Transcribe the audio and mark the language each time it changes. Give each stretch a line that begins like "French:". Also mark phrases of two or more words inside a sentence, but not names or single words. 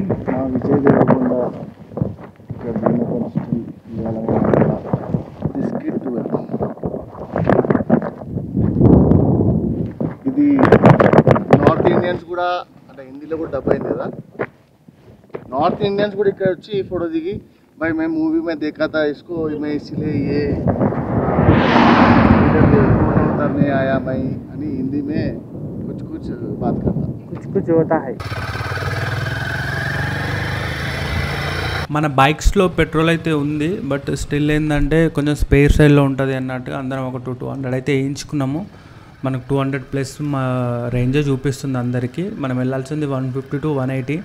Telugu: విజయ్ దేవరకొండ ఇక్కడ బిస్కెట్ ఇది
English: North Indians
Telugu: కూడా అంటే హిందీలో కూడా డబ్బు అయింది కదా.
English: North Indians
Telugu: కూడా ఇక్కడ వచ్చి
Hindi: फोटो దిగి भाई मैं मूवी में देखा था इसको मैं इसलिए ये फोटो उतारने आया मैं అని हिंदी में कुछ कुछ बात करता कुछ होता है.
Telugu: మన బైక్స్లో పెట్రోల్ అయితే ఉంది,
English: but still
Telugu: ఏంటంటే కొంచెం
English: spare side
Telugu: ఉంటుంది అన్నట్టుగా అందరం ఒక 200 అయితే వేయించుకున్నాము. మనకు 200+ మా రేంజే చూపిస్తుంది అందరికీ. మనం వెళ్ళాల్సింది 150 to 180.